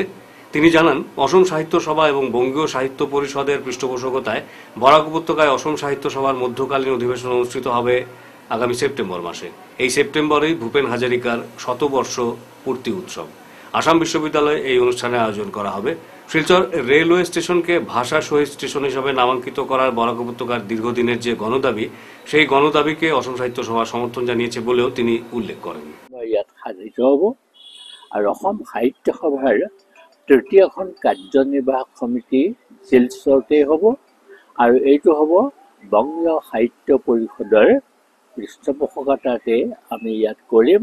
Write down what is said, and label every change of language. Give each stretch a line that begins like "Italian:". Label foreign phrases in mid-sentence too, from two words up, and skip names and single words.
Bangla: তিনি জানান, অসম সাহিত্য সভা এবং বঙ্গীয় সাহিত্য পরিষদের পৃষ্ঠপোষকতায় বরাক উপত্যকায় অসম সাহিত্য সভার মধ্যকালীন অধিবেশন অনুষ্ঠিত হবে আগামী সেপ্টেম্বর মাসে। এই সেপ্টেম্বরেই ভূপেন হাজারিকার শতবর্ষ পূর্তি উৎসব। আসাম বিশ্ববিদ্যালয়ে এই অনুষ্ঠানের আয়োজন করা হবে। শিলচর রেলওয়ে স্টেশনকে ভাষা শহীদ স্টেশন হিসাবে নামাঙ্কিত করার বরাক উপত্যকার দীর্ঘদিনের যে গণদাবি, সেই গণদাবিকে অসম সাহিত্য সভা সমর্থন জানিয়েছে বলেও তিনি উল্লেখ করেন।
Assamese: ইয়াত সাধিত হ'ব আৰু অসম সাহিত্য সভাৰ তৃতীয়খন কাৰ্যনিৰ্বাহক সমিতি শিলচৰতে হ'ব আৰু এইটো হ'ব বংগীয় সাহিত্য পৰিষদৰ পৃষ্ঠপোষকতাতে আমি ইয়াত কৰিম।